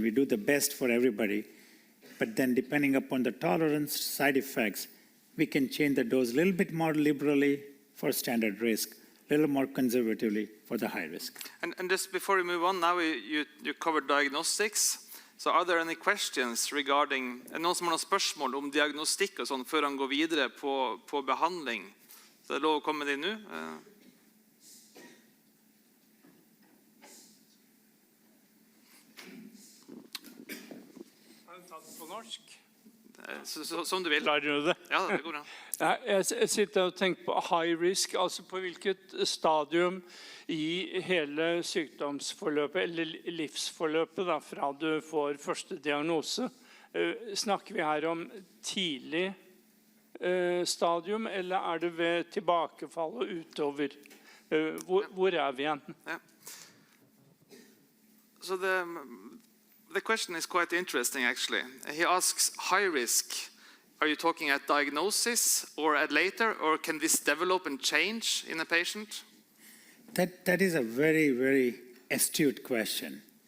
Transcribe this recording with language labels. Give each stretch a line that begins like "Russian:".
English: We do the best for everybody, but then depending upon the tolerance, side effects, we can change the dose a little bit more liberally for standard risk, a little more conservatively for the high risk. And just before we move on, now you covered diagnostics. So are there any questions regarding,
Norwegian: noen som har noen spørsmål om diagnostikk og sånn før han går videre på behandling? Så det er lov å komme med det nå. På norsk? Som du vil. Klarer du det? Ja, det går bra. Jeg sitter og tenker på high risk, altså på hvilket stadium i hele sykdomsforløpet, eller livsforløpet da, fra du får første diagnose. Snakker vi her om tidlig stadium, eller er det ved tilbakefall og utover? Hvor er vi igjen? Ja.
English: So the question is quite interesting, actually. He asks, high risk, are you talking at diagnosis or at later, or can this develop and change in a patient? That is a very, very astute question.